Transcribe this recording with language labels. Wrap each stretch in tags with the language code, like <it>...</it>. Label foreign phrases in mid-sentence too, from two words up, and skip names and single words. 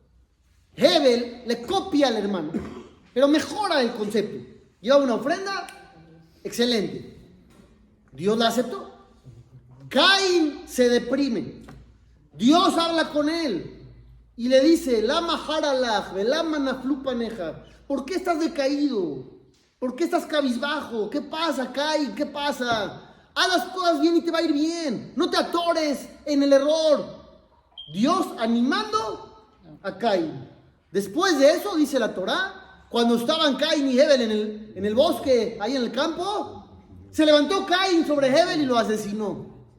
<es>Hebel le copia al hermano, pero mejora el concepto. Lleva una ofrenda excelente. Dios la aceptó. Caín se deprime. Dios habla con él y le dice,</es> <he>למה חרה לך ולמה נפלו פניך.</he> <es>¿Por qué estás decaído? ¿Por qué estás cabizbajo? ¿Qué pasa, Caín? ¿Qué pasa? Haz las cosas bien y te va a ir bien. No te atores en el error. Dios animando a Caín. Después de eso, dice la Torá, cuando estaban Caín y Hebel en el bosque, ahí en el campo, se levantó Caín sobre Hebel y lo asesinó.</es>